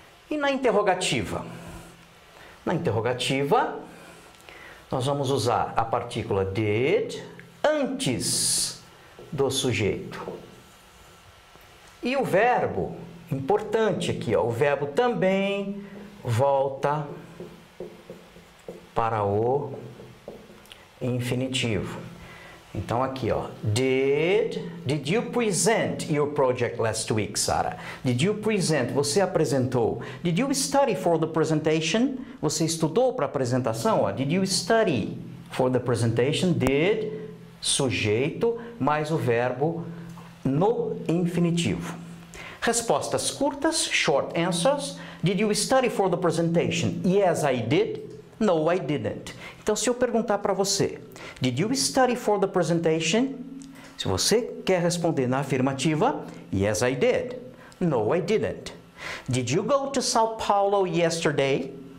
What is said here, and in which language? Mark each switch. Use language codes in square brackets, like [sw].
[pt] E na interrogativa? Na interrogativa, nós vamos usar a partícula did antes do sujeito. E o verbo, importante aqui, ó, o verbo também volta para o infinitivo. Então aqui, ó, [en] did you present your project last week, Sarah? Did you present? [pt] Você apresentou. [en] Did you study for the presentation? [pt] Você estudou para a apresentação? Ó, [en] did you study for the presentation? [pt] Did, sujeito, mais o verbo no infinitivo. Respostas curtas, [en] short answers. Did you study for the presentation? Yes, I did. No, I didn't. [pt] Então, se eu perguntar para você, [en] did you study for the presentation? [pt] Se você quer responder na afirmativa, [en] yes, I did. No, I didn't. Did you go to São Paulo yesterday?